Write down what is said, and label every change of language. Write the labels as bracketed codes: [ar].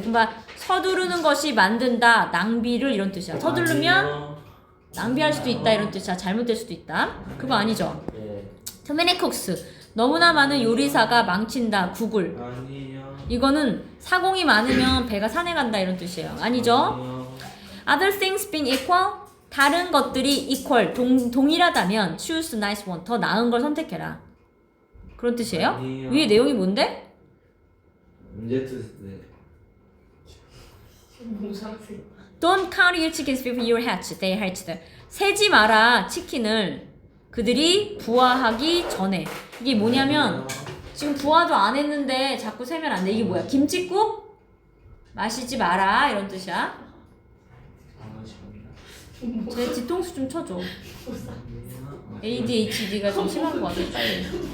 [ko] 그러니까 서두르는 것이 만든다. 낭비를 이런 뜻이야. 서두르면 낭비할 수도 있다 이런 뜻이야. 잘못될 수도 있다. 그거 아니죠. 예. [en] Too many cooks. [ko] 너무나 많은 요리사가 망친다. 구글. 아니요. 이거는 사공이 많으면 배가 산에 간다 이런 뜻이에요. 아니죠? [en] Other things being equal, [ko] 다른 것들이 [en] equal, [ko] 동일하다면 [en] choose nice one, [ko] 더 나은 걸 선택해라. 그런 뜻이에요? 아니요. 위에 내용이 뭔데? 문제 뜻. 네. 몽상생. [en] Don't count your chickens before you hatch, they hatched. [ko] 세지 마라 치킨을 그들이 부화하기 전에. 이게 뭐냐면 지금 부화도 안 했는데 자꾸 세면 안 돼. 이게 뭐야? 김칫국? 마시지 마라 이런 뜻이야. 제 뒤통수 좀 쳐줘. ADHD가 좀 심한 거 같아. 빨리.